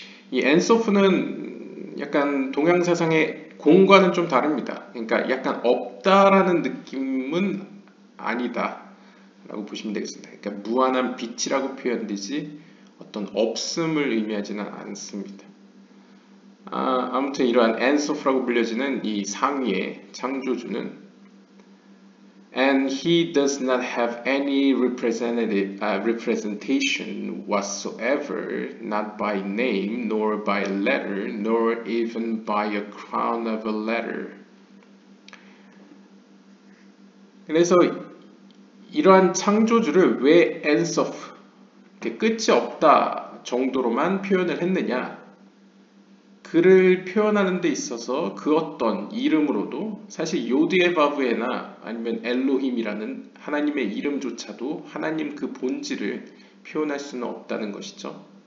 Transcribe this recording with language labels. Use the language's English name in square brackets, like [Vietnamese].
[Korean] 이 엔소프는 약간 동양 사상의 공과는 좀 다릅니다. 그러니까 약간 없다라는 느낌은 아니다 라고 보시면 되겠습니다. 그러니까 무한한 빛이라고 표현되지 어떤 없음을 의미하지는 않습니다. 아무튼 이러한 엔소프라고 불려지는 이 상위의 창조주는 [English] And he does not have any representation whatsoever, not by name, nor by letter, nor even by a crown of a letter. [Korean] 그래서 이러한 창조주를 왜 엔소프, 끝이 없다 정도로만 표현을 했느냐? 그를 표현하는 데 있어서 그 어떤 이름으로도 사실 요드에바브에나 아니면 엘로힘이라는 하나님의 이름조차도 하나님 그 본질을 표현할 수는 없다는 것이죠.